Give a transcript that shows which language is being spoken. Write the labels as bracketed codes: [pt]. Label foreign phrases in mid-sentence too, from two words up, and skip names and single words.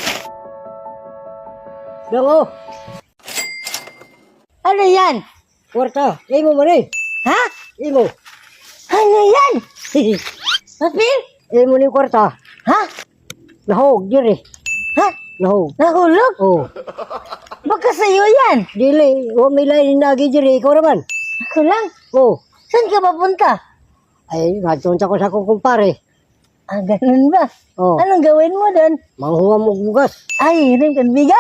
[ceb] Dong, oh. Ano yan? Kwarta. Imo man eh. Ha? Imo. Ano yan? Papel? Imo ni kwarta. Ha? Nahog, diri. Ha? Nahog. [tl] Nahulog? Oh. Baka sa'yo yan. [ceb] Dili. Wa may lain nagi diri. Ikaw naman. Ako lang. Oh. [tl] Saan ka papunta? [ceb] Ay, nagtunta ko sa akong kumpare. [tl] Ah, ganun ba? Oh. Anong gawin mo doon? [ceb] Manghuwa mo bugas. [tl] Ay, rin kan bigas?